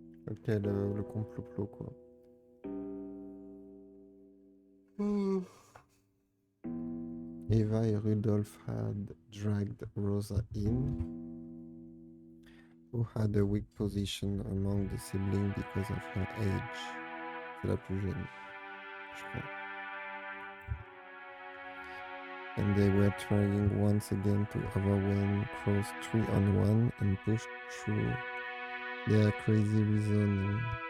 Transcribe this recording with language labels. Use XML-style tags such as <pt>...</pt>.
<fr>Ok, le complot quoi.</fr> <en>Eva et Rudolph had dragged Rosa in, who had a weak position among the siblings because of her age.</en> <fr>C'est la plus jeune, je crois.</fr> <en>And they were trying once again to overwhelm Crow's 3-on-1 and push through their crazy reasoning.</en>